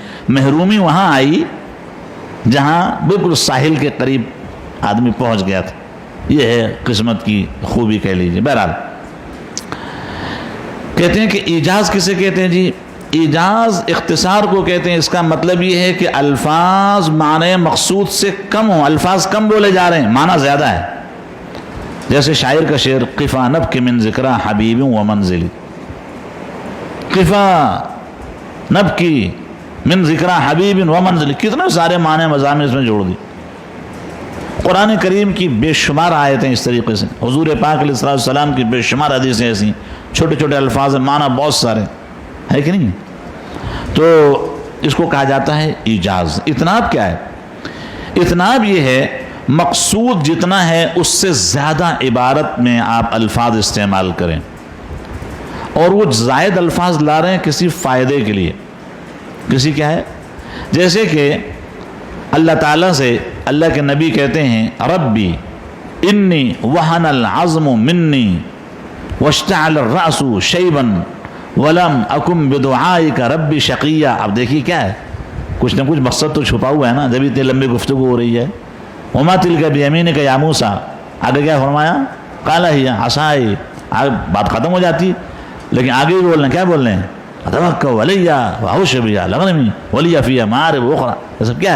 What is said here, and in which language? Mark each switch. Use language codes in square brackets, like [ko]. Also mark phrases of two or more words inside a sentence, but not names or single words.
[ur] محرومی وہاں آئی جہاں بالکل ساحل کے قریب آدمی پہنچ گیا تھا، یہ ہے قسمت کی خوبی کہہ لیجیے۔ بہرحال کہتے ہیں کہ ایجاز کسے کہتے ہیں جی؟ ایجاز اختصار کو کہتے ہیں۔ اس کا مطلب یہ ہے کہ الفاظ معنی مقصود سے کم ہوں، الفاظ کم بولے جا رہے ہیں، معنی زیادہ ہے۔ جیسے شاعر کا شعر، [ar] قفا نبکی من ذکرہ حبیب و منزلی، قفا نبکی من ذکرہ حبیب و منزلی، [ur] کتنے سارے معنی مضامین اس میں جوڑ دی۔ قرآن کریم کی بے شمار آیتیں اس طریقے سے، حضور پاک علیہ السلام کی بے شمار حدیثیں ایسی، چھوٹے چھوٹے الفاظ معنی بہت سارے ہے کہ نہیں؟ تو اس کو کہا جاتا ہے ایجاز۔ اتناب کیا ہے؟ اتناب یہ ہے مقصود جتنا ہے اس سے زیادہ عبارت میں آپ الفاظ استعمال کریں، اور وہ زائد الفاظ لا رہے ہیں کسی فائدے کے لیے، کسی کیا ہے؟ جیسے کہ اللہ تعالیٰ سے اللہ کے نبی کہتے ہیں [ar] ربی انی وہن العظم منی واشتعل الرأس شیبا ولم اکم بدعائک ربی شقیہ۔ [ur] اب دیکھیے کیا ہے، کچھ نہ کچھ مقصد تو چھپا ہوا ہے نا، جب اتنی لمبی گفتگو ہو رہی ہے۔ [ar] وما تلک بیمینک یا موسیٰ، [ur] آگے کیا فرمایا؟ [ar] قال ہی عصائی، [ur] بات ختم ہو جاتی، لیکن آگے بھی بولنا، کیا بول رہے ہیں؟ [ar] اتوکل علی واہش بی لغنمی ولی فی مآرب اخری، [ur] یہ سب کیا ہے؟